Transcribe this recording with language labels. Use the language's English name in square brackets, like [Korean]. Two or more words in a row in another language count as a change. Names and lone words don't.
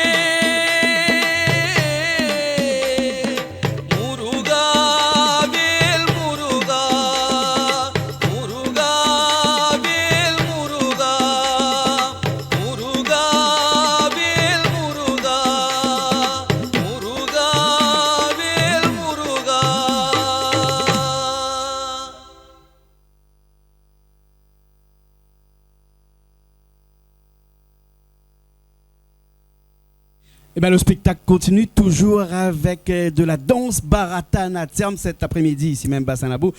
[Tamil] முருகா வேல் முருகா முருகா வேல் முருகா முருகா வேல் முருகா முருகா வேல் முருகா [French] Eh ben, le spectacle continue toujours avec de la danse baratane à terme cet après-midi, ici même Bassin-Labou.